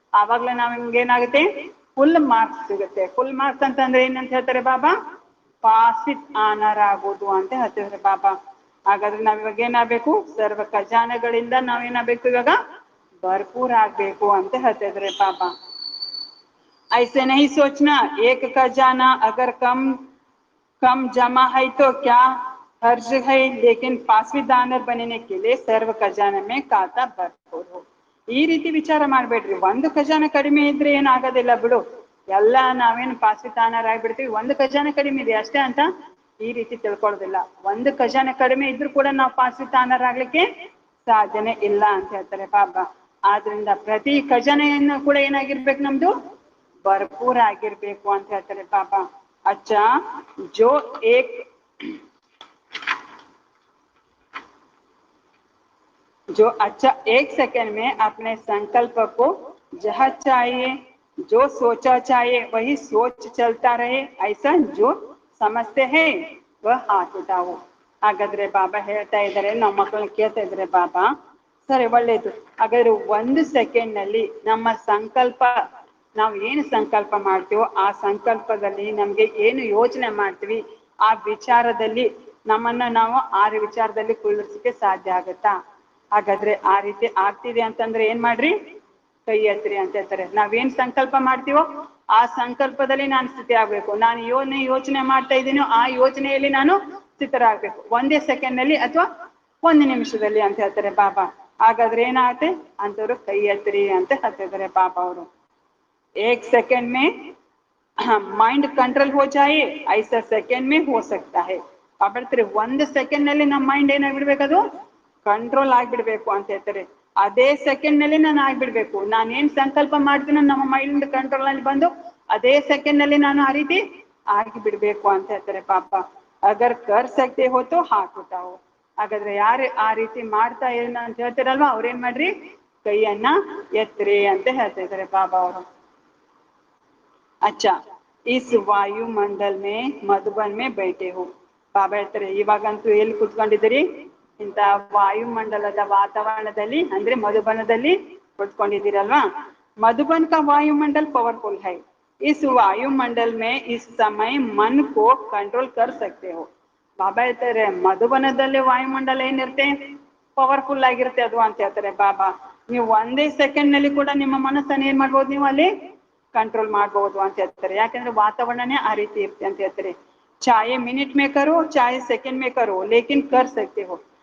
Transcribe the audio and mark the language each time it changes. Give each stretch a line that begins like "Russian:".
Kannada: ಆವಾಗ್ಲೇ ನಮ್ಗೆ ಏನಾಗುತ್ತೆ, ಫುಲ್ ಮಾರ್ಕ್ಸ್ ಸಿಗುತ್ತೆ. ಫುಲ್ ಮಾರ್ಕ್ಸ್ ಅಂತಂದ್ರೆ ಏನಂತ ಹೇಳ್ತಾರೆ ಬಾಬಾ? ಪಾಸ್ ವಿತ್ ಆನರ್ ಆಗೋದು ಅಂತ ಹೇಳ್ತಿದ್ರೆ ಬಾಬಾ. ಹಾಗಾದ್ರೆ ನಾವ್ ಇವಾಗ ಏನಾಗ್ಬೇಕು, ಸರ್ವ ಖಜಾನೆಗಳಿಂದ ನಾವೇನಾಗ್ಬೇಕು, ಇವಾಗ ಭರ್ಪೂರ್ ಆಗ್ಬೇಕು ಅಂತ ಹೇಳ್ತಿದ್ರೆ ಬಾಬಾ.
Hindi: ऐसे नहीं सोचना एक खजाना अगर कम कम जमा है तो क्या हर्ज है, लेकिन पासवीदानर बनने के लिए सर्व खजाने में खाता भरपूर हो.
Kannada: ಈ ರೀತಿ ವಿಚಾರ ಮಾಡ್ಬೇಡ್ರಿ. ಒಂದು ಖಜಾನೆ ಕಡಿಮೆ ಇದ್ರೆ ಏನಾಗೋದಿಲ್ಲ ಬಿಡು, ಎಲ್ಲ ನಾವೇನು ಪಾಸ್ವಿದಾನರ್ ಆಗ್ಬಿಡ್ತೀವಿ. ಒಂದು ಖಜಾನೆ ಕಡಿಮೆ ಇದೆ ಅಷ್ಟೇ ಅಂತ ಈ ರೀತಿ ತಿಳ್ಕೊಳ್ಳೋದಿಲ್ಲ. ಒಂದು ಖಜಾನೆ ಕಡಿಮೆ ಇದ್ರೂ ಕೂಡ ನಾವು ಪಾಸ್ವಿದಾನರ್ ಆಗ್ಲಿಕ್ಕೆ ಸಾಧ್ಯನೇ ಇಲ್ಲ ಅಂತ ಹೇಳ್ತಾರೆ ಬಾಬಾ. ಆದ್ರಿಂದ ಪ್ರತಿ ಖಜಾನೆಯನ್ನು ಕೂಡ ಏನಾಗಿರ್ಬೇಕು, ನಮ್ದು ಭರ್ಪೂರ್ ಆಗಿರ್ಬೇಕು ಅಂತ ಹೇಳ್ತಾರೆ ಬಾಬಾ.
Hindi: अच्छा जो एक जो अच्छा एक सेकंड में अपने संकल्प को जहाँ चाहिए जो सोचा चाहिए वही सोच चलता रहे, ऐसा जो समझते हैं वह हाथ उठाओ.
Kannada: ಹಾಗಾದ್ರೆ ಬಾಬಾ ಹೇಳ್ತಾ ಇದ್ದಾರೆ, ನಮ್ಮ ಮಕ್ಕಳನ್ನ ಕೇಳ್ತಾ ಇದ್ದಾರೆ ಬಾಬಾ, ಸರಿ ಒಳ್ಳೇದು. ಹಾಗಾದ್ರೆ ಒಂದು ಸೆಕೆಂಡ್ ನಲ್ಲಿ ನಮ್ಮ ಸಂಕಲ್ಪ, ನಾವು ಏನು ಸಂಕಲ್ಪ ಮಾಡ್ತೀವೋ ಆ ಸಂಕಲ್ಪದಲ್ಲಿ ನಮ್ಗೆ ಏನು ಯೋಚನೆ ಮಾಡ್ತೀವಿ ಆ ವಿಚಾರದಲ್ಲಿ ನಮ್ಮನ್ನ ನಾವು ಆ ವಿಚಾರದಲ್ಲಿ ಕುಳ್ಳಿರ್ಸಕ್ಕೆ ಸಾಧ್ಯ ಆಗತ್ತಾ? ಹಾಗಾದ್ರೆ ಆ ರೀತಿ ಆಗ್ತಿದೆ ಅಂತಂದ್ರೆ ಏನ್ ಮಾಡ್ರಿ, ಕೈ ಎತ್ರಿ ಅಂತ ಹೇಳ್ತಾರೆ. ನಾವೇನ್ ಸಂಕಲ್ಪ ಮಾಡ್ತೀವೋ ಆ ಸಂಕಲ್ಪದಲ್ಲಿ ನಾನು ಸ್ಥಿತಿ ಆಗ್ಬೇಕು. ನಾನು ಯೋಚನೆ ಮಾಡ್ತಾ ಇದ್ದೀನೋ ಆ ಯೋಚನೆಯಲ್ಲಿ ನಾನು ಸ್ಥಿತರಾಗ್ಬೇಕು, ಒಂದೇ ಸೆಕೆಂಡ್ ನಲ್ಲಿ ಅಥವಾ ಒಂದು ನಿಮಿಷದಲ್ಲಿ ಅಂತ ಹೇಳ್ತಾರೆ ಬಾಬಾ. ಹಾಗಾದ್ರೆ ಏನಾಗುತ್ತೆ ಅಂತವ್ರು ಕೈ ಎತ್ರಿ ಅಂತ ಹೇಳ್ತಿದ್ದಾರೆ ಬಾಬಾ ಅವರು.
Hindi: एक सेकंड में माइंड कंट्रोल हो जाए ऐसा सेकंड में हो सकता है.
Kannada: ಬಾಬರ್ತಾರೆ ಒಂದು ಸೆಕೆಂಡ್ ನಲ್ಲಿ ನಮ್ಮ ಮೈಂಡ್ ಏನಾಗ್ಬಿಡ್ಬೇಕು, ಅದು ಕಂಟ್ರೋಲ್ ಆಗ್ಬಿಡ್ಬೇಕು ಅಂತ ಹೇಳ್ತಾರೆ. ಅದೇ ಸೆಕೆಂಡ್ ನಲ್ಲಿ ನಾನು ಆಗ್ಬಿಡ್ಬೇಕು. ನಾನು ಏನ್ ಸಂಕಲ್ಪ ಮಾಡ್ತೀನೋ ನಮ್ಮ ಮೈಂಡ್ ಕಂಟ್ರೋಲ್ ಅಲ್ಲಿ ಬಂದು ಅದೇ ಸೆಕೆಂಡ್ ನಲ್ಲಿ ನಾನು ಆ ರೀತಿ ಆಗಿಬಿಡ್ಬೇಕು ಅಂತ ಹೇಳ್ತಾರೆ ಪಾಪ.
Hindi: ಅಗರ್ ಕರ್ ಸಕ್ತೆ ಹೋತೋ
Kannada: ಹಾಕುತ್ತಾವು. ಹಾಗಾದ್ರೆ ಯಾರು ಆ ರೀತಿ ಮಾಡ್ತಾ ಏನ ಅಂತ ಹೇಳ್ತಾರಲ್ವಾ, ಅವ್ರೇನ್ ಮಾಡ್ರಿ, ಕೈಯನ್ನ ಎತ್ರಿ ಅಂತ ಹೇಳ್ತಾ ಇದ್ದಾರೆ ಬಾಬಾ ಅವರು.
Hindi: अच्छा इस वायुमंडल में मधुबन में बैठे हो.
Kannada: ಬಾಬಾ ಹೇಳ್ತಾರೆ, ಇವಾಗಂತೂ ಎಲ್ಲಿ ಕುತ್ಕೊಂಡಿದ್ದೀರಿ, ಇಂತ ವಾಯುಮಂಡಲದ ವಾತಾವರಣದಲ್ಲಿ ಅಂದ್ರೆ ಮಧುಬನದಲ್ಲಿ ಕುತ್ಕೊಂಡಿದ್ದೀರಲ್ವಾ.
Hindi: मधुबन का वायुमंडल पावरफुल है. इस वायुमंडल में इस समय मन को कंट्रोल कर सकते हो.
Kannada: ಬಾಬಾ ಹೇಳ್ತಾರೆ, ಮಧುಬನದಲ್ಲಿ ವಾಯುಮಂಡಲ ಏನಿರುತ್ತೆ, ಪವರ್ಫುಲ್ ಆಗಿರುತ್ತೆ ಅದು ಅಂತ ಹೇಳ್ತಾರೆ ಬಾಬಾ. ನೀವು ಒಂದೇ ಸೆಕೆಂಡ್ ನಲ್ಲಿ ಕೂಡ ನಿಮ್ಮ ಮನಸ್ಸನ್ನು ಏನ್ ಮಾಡ್ಬೋದು, ನೀವು ಅಲ್ಲಿ ಕಂಟ್ರೋಲ್ ಮಾಡಬಹುದು ಅಂತ ಹೇಳ್ತಾರೆ. ಯಾಕಂದ್ರೆ ವಾತಾವರಣನೇ ಆ ರೀತಿ ಇರುತ್ತೆ ಅಂತ ಹೇಳ್ತಾರೆ.
Hindi: ಚಾಯೆ ಮಿನಿಟ್ ಮೇ ಕರೋ ಚಾಯೆ ಸೆಕೆಂಡ್ ಮೇ ಕರೋ ಲೇಕಿನ್ ಕರ್ ಸಕ್ತೆ ಹೋ.